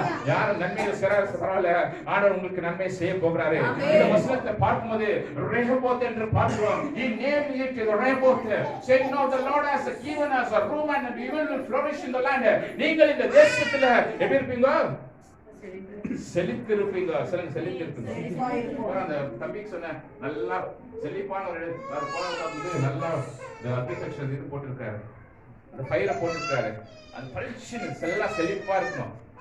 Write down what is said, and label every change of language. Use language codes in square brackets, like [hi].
[ta] யாரும் நன்மையை பரவாயில்ல, ஆண்டவர் உங்களுக்கு நன்மை செய்ய போகிறாரு. இந்த வசனத்தை பார்க்கும்போது ரெஹோபோத் என்று பார்க்கிறோம். [en] He named it Rehoboth, saying now the Lord has given us a room and we will flourish in the land. [ta] நீங்கள் இந்த தேசத்துல எப்படி இருப்பீங்க? செழித்திருப்பீங்க. சொல்லுங்க, செழித்திருப்பீங்க. அந்த தம்பிக்கு சொன்ன நல்லா செழிப்பான ஒரு நல்லா அக்ரிகல்ச்சர் இது போட்டிருக்காரு, அந்த பயிரை போட்டிருக்காரு, அந்த பயிற்சி எல்லாம் செழிப்பா இருக்கணும்.